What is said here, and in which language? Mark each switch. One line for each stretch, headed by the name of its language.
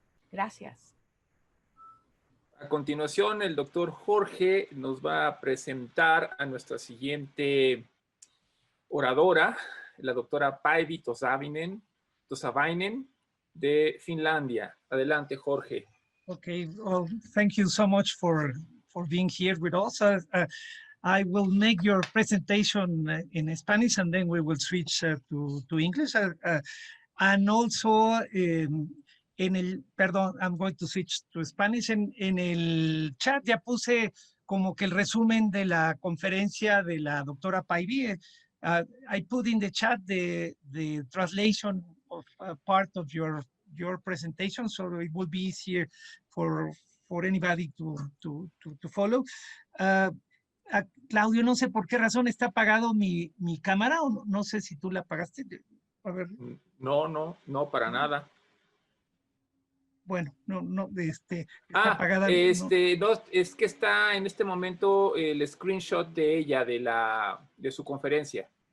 Spanish: Gracias. A continuación, el doctor Jorge nos va a presentar a nuestra siguiente oradora, la doctora Päivi Tosavainen de Finlandia. Adelante, Jorge.
English: Okay, well, thank you so much for being here with us. I will make your presentation in Spanish and then we will switch to English. And also, I'm going to switch to Spanish. En el chat ya puse como que el resumen de la conferencia de la doctora Päivi. I put in the chat the translation of part of your presentation, so it will be easier for anybody to follow.
Spanish: Claudio, no sé por qué razón está apagado mi cámara, o no sé si tú la apagaste. A ver. No, para nada. Bueno, está apagada. No, es que está en este momento el screenshot de ella, de su conferencia.